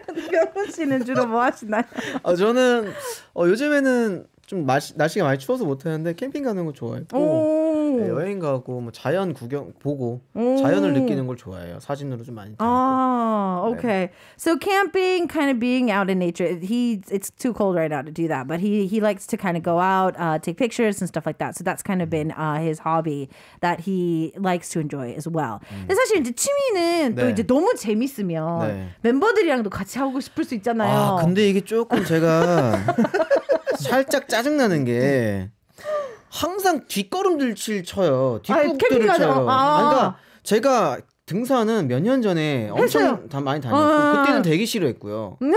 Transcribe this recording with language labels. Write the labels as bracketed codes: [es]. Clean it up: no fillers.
[ko] 경훈 씨는 주로 뭐 하시나요? 저는 요즘에는 좀 날씨가 많이 추워서 못 하는데 캠핑 가는 거 좋아했고 여행 가고 뭐 자연 구경 보고 자연을 느끼는 걸 좋아해요. 사진으로 좀 많이 담고. Okay. [en] So camping, kind of being out in nature. It's too cold right now to do that, but he likes to kind of go out, take pictures and stuff like that. So that's kind of been his hobby that he likes to enjoy as well. [ko] 근데 사실 이제 취미는 또 이제 너무 재밌으면 멤버들이랑도 같이 하고 싶을 수 있잖아요. 근데 이게 조금 제가 살짝 짜증나는 게 항상 뒷걸음질 쳐요. 뒷북들을 쳐요. 그러니까 제가 등산은 몇 년 전에 엄청 많이 다녔고 그때는 되게 싫어했고요.